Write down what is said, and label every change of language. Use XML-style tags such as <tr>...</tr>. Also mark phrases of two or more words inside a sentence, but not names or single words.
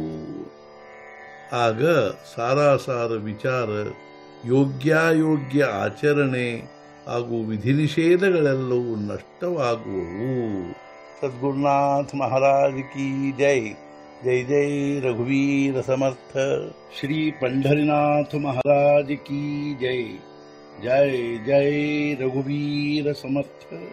<kn>ಆಗ ಸಾರಾಸಾರ ವಿಚಾರ ಯೋಗ್ಯ ಆಚರಣೆ ಹಾಗೂ ವಿಧಿ ನಿಷೇಧಗಳೆಲ್ಲವೂ ನಷ್ಟವಾಗುವವು।</kn> <hi>सद्गुरुनाथ महाराज की जय।</hi> <mr>जय जय रघुवीर समर्थ।</mr> <hi>ಶ್ರೀ पंढरीनाथ महाराज की जय।</hi> <mr>जय जय रघुवीर समर्थ।</mr>